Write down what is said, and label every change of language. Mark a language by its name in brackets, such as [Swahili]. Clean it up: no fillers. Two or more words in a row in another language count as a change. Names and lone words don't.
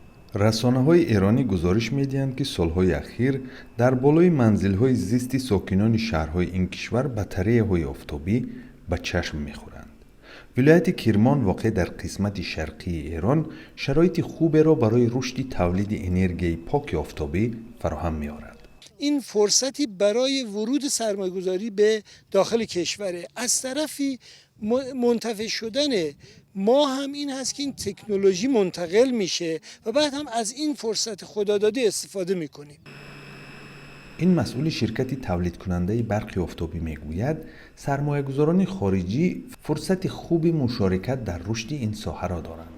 [Tajik] расонаҳои эронӣ гузориш медиҳанд, ки солҳои ахир дар болои манзилҳои зисти сокинони шаҳрҳои ин кишвар батареяҳои офтобӣ ба чашм мехӯранд. вилояти Кирмон воқеъ дар қисмати шарқии Эрон шароити хуберо барои рушди тавлиди энергияи поки офтобӣ фароҳам меорад. [Persian] این فرصتی برای ورود سرمایه‌گذاری به داخل کشوره. از طرفی منتفع شدن ما هم این هست که این تکنولوژی منتقل میشه و بعد هم از این فرصت خدادادی استفاده میکنیم. [Tajik] Ин масъули ширкати тавлидкунандаи барқи офтобӣ мегӯяд сармоягузорони хориҷӣ фурсати хуби мушорикат дар рушди ин соҳа ро доранд.